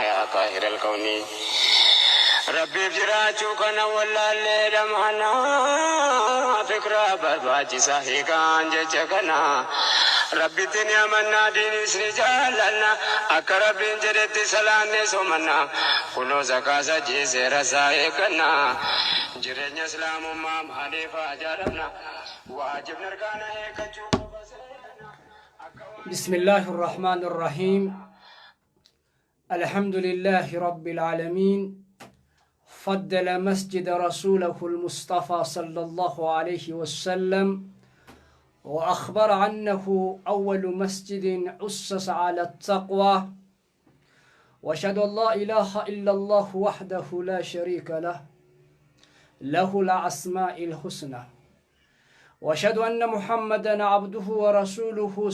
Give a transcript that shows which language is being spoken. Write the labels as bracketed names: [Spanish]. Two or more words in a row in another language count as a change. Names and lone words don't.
[Arabic] يا قاهر الكون [Oromo] rabbiif jiraachuu kana wallaallee dhamana fikraa barbaachisaa hiikaan jecha kana rabbitti ni amannaa diinis ni jaallanna akka rabbiin jedhetti salaanne somanna kunoo zakaasa jiiseera isaa eegganna jireenya islaamummaa maaliif ajaaramna waajibni argaana eeggachuu [Arabic] بسم الله الرحمن الرحيم الحمد لله رب العالمين فضل مسجد رسوله المصطفى صلى الله عليه وسلم وأخبر عنه أول مسجد أسس على التقوى وأشهد أن لا إله إلا الله وحده لا شريك له له الأسماء الحسنى وأشهد أن محمدا عبده ورسوله